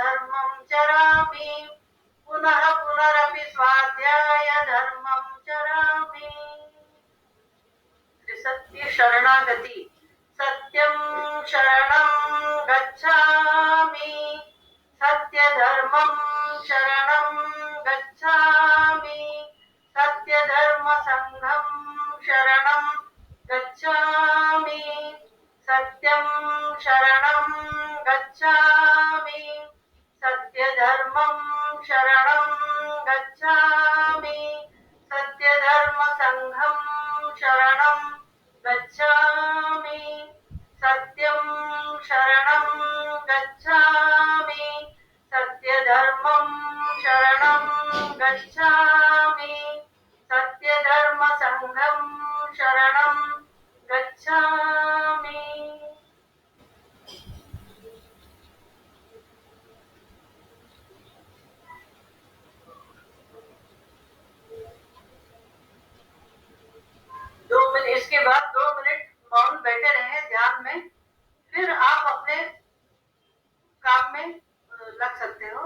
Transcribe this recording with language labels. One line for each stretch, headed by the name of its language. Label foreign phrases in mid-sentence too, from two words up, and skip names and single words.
Sanskrit: धर्मं चरामि पुनः पुनरपि स्वाध्याय धर्मं चरामि।
Pali: त्रिसत्य शरणागति। सत्यं शरणं गच्छामि सत्य धर्मं शरणं गच्छामि सत्य धर्म संघं शरणं गच्छामि सत्यं शरणं गच्छामि सत्य धर्मं शरणं गच्छामि सत्य धर्म संघं शरणं गच्छामि सत्यं शरणं गच्छामि सत्य धर्मं शरणं गच्छामि सत्य धर्म संघं शरणं गच्छामि।
Hindi: इसके बाद 2 मिनट मौन बैठे रहे ध्यान में, फिर आप अपने काम में लग सकते हो।